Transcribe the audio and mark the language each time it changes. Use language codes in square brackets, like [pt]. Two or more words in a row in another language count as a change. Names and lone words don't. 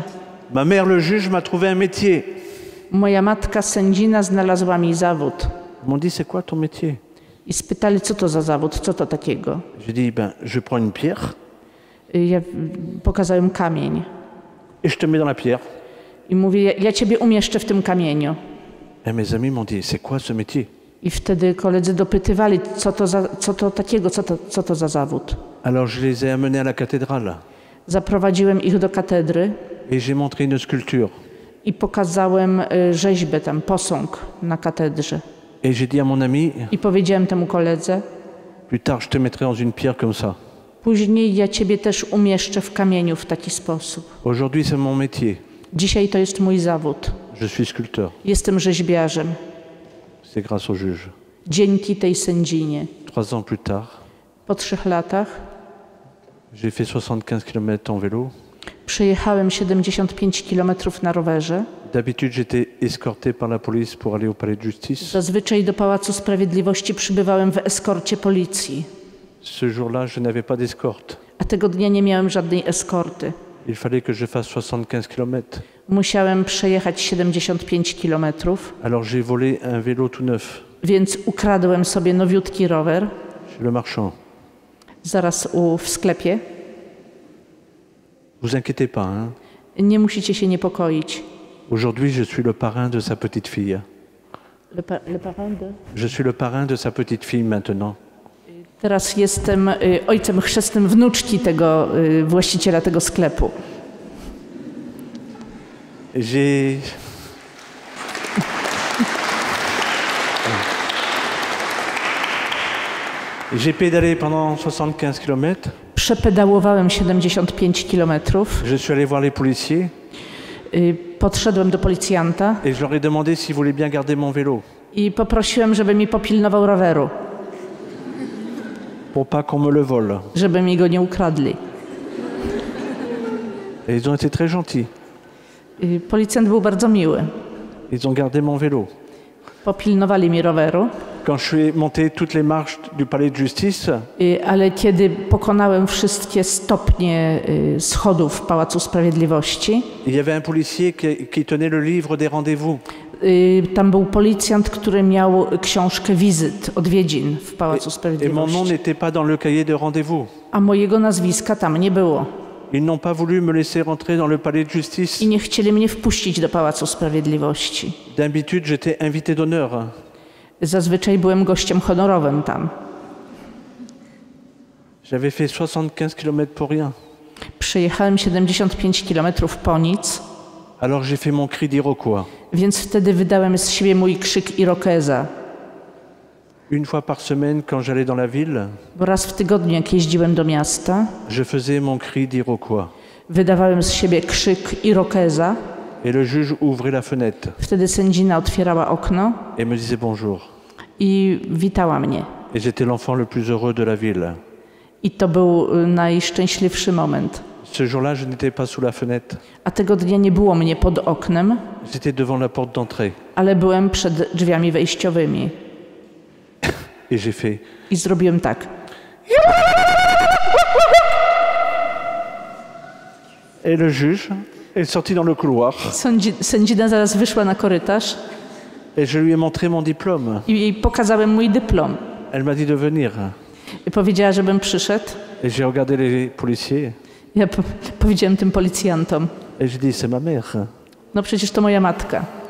[fr] ma mère le juge m'a trouvé un métier. [pl] moja matka sędzina znalazła mi zawód. [fr] Ils m'ont dit c'est quoi ton métier? [pl] I spytali, co to za zawód, co to takiego. [fr] J'ai dit ben je prends une pierre [pl] Ja pokazałem kamień [fr] et je te mets dans la pierre. [pl] i mówię: ja ciebie umieszczę w tym kamieniu. [fr] Et mes amis m'ont dit c'est quoi ce métier? [pl] I wtedy koledzy dopytywali, co to takiego, co to za zawód. [fr] Alors je les ai amenés à la cathédrale [pl] Zaprowadziłem ich do katedry [fr] et j'ai montré une sculpture. [pl] i pokazałem rzeźbę, tam posąg na katedrze. [fr] Et j'ai dit à mon ami, [pl] I powiedziałem temu koledze: [fr] plus tard je te mettrai dans une pierre comme ça. [pl] później ja ciebie też umieszczę w kamieniu w taki sposób. [fr] Aujourd'hui c'est mon métier. [pl] Dzisiaj to jest mój zawód. [fr] Je suis sculpteur. [pl] Jestem rzeźbiarzem. [fr] C'est grâce au juge. [pl] Dzięki tej sędzinie. [fr] 3 ans plus tard, [pl] Po 3 latach [fr] j'ai fait 75 km en vélo. [pl] przejechałem 75 km na rowerze. [fr] D'habitude, j'étais escorté par la police pour aller au palais de justice. [pl] Zazwyczaj do Pałacu Sprawiedliwości przybywałem w eskorcie policji, [fr] Ce jour-là, je n'avais pas d'escorte. [pl] a tego dnia nie miałem żadnej eskorty. [fr] Il fallait que je fasse 75 km. [pl] Musiałem przejechać 75 km, [fr] Alors j'ai volé un vélo tout neuf [pl] więc ukradłem sobie nowiutki rower [fr] chez le marchand. [pl] zaraz w sklepie. [fr] Vous inquiétez pas, hein? [pl] Nie musicie się niepokoić. [fr] Aujourd'hui, je suis le parrain de sa petite fille. Le parrain de... Je suis le parrain de sa petite fille maintenant. [pl] Teraz jestem ojcem chrzestnym wnuczki tego właściciela tego sklepu. [fr] J'ai pédalé pendant 75 km. [pl] Przepedałowałem 75 kilometrów. [fr] Je suis allé voir les policiers [pl] Podszedłem do policjanta [fr] et je leur ai demandé s'ils voulaient bien garder mon vélo [pl] i poprosiłem, żeby mi popilnował roweru, [fr] pour pas qu'on me le vole. [pl] żeby mi go nie ukradli. [fr] Et ils ont été très gentils. [pl] Policjant był bardzo miły. [fr] Ils ont gardé mon vélo. [pl] Popilnowali mi roweru, [fr] Quand je suis monté toutes les marches du palais de justice, [pl] ale kiedy pokonałem wszystkie stopnie schodów Pałacu Sprawiedliwości, [fr] il y avait un policier qui tenait le livre des rendez-vous. [pl] tam był policjant, który miał książkę wizyt, odwiedzin w Pałacu [fr] Et mon [pl] Sprawiedliwości. [fr] nom n'était pas dans le cahier de rendez-vous. [pl] A mojego nazwiska tam nie było. [fr] Ils n'ont pas voulu me laisser rentrer dans le palais de justice. [pl] I nie chcieli mnie wpuścić do Pałacu Sprawiedliwości. [fr] D'habitude, j'étais invité d'honneur. [pl] Zazwyczaj byłem gościem honorowym tam. [fr] J'avais fait 75 km pour rien. [pl] Przejechałem 75 kilometrów po nic, [fr] Alors j'ai fait mon cri d'Iroquois. [pl] więc wtedy wydałem z siebie mój krzyk Irokeza. [fr] Une fois par semaine, quand j'allais dans la ville, [pl] Bo raz w tygodniu, jak jeździłem do miasta, [fr] je faisais mon cri d'Iroquois. [pl] wydawałem z siebie krzyk Irokeza [fr] Et le juge ouvrait la fenêtre [pl] Wtedy sędzina otwierała okno [fr] et me disait bonjour. [pl] i witała mnie. [fr] Et j'étais l'enfant le plus heureux de la ville. [pl] I to był najszczęśliwszy moment. [fr] Ce jour-là, je n'étais pas sous la fenêtre. [pl] A tego dnia nie było mnie pod oknem, [fr] J'étais devant la porte d'entrée. [pl] ale byłem przed drzwiami wejściowymi. [fr] Et j'ai fait. [pl] I zrobiłem tak. [fr] Et le juge est sorti dans le couloir. [pl] Sędzina zaraz wyszła na korytarz [fr] Et je lui ai montré mon diplôme. [pl] i jej pokazałem mój dyplom. [fr] Elle m'a dit de venir. [pl] I powiedziała, żebym przyszedł. [fr] Et j'ai regardé les policiers. [pl] Ja powiedziałem tym policjantom, [fr] Et j'ai dit, c'est ma mère. [pl] no przecież to moja matka.